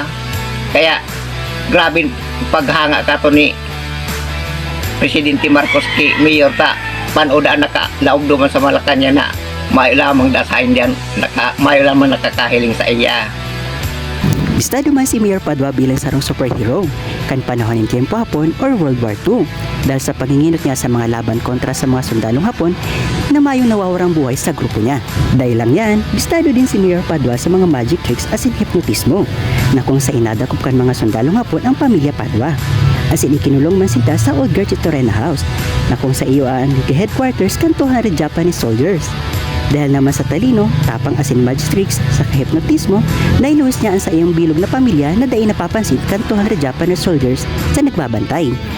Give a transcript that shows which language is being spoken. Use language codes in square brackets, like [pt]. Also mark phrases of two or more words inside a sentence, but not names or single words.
[bik] Kaya grabe paghanga kato ni Presidente Marcos ki Mayor ta panoda nakalaog duman sa Malacanang na may lamang dasahin diyan, may lamang nakakahiling sa iya. Estado man si Mayor Padua bilang sarong superhero kan panahon ng Tiempo Hapon or World War II dahil sa panginginot niya sa mga laban kontra sa mga sundalong Hapon na mayong nawawarang buhay sa grupo niya. Dahil lang yan, estado din si Mayor Padua sa mga [en] magic tricks as in [bik] hypnotismo na kung sa inadakop kan mga sundalong Hapon ang pamilya Padua. [en] As in [bik] ikinulong man sila sa Old Garchitorena House na kung sa iyo ang headquarters kan 200 [en] Japanese soldiers. [bik] Dahil naman sa talino, tapang asin [en] magic tricks [bik] sa hypnotismo, nailuwas niya ang sa iyong bilog na pamilya na dahil napapansin kan 200 [en] Japanese soldiers [bik] sa nagbabantay.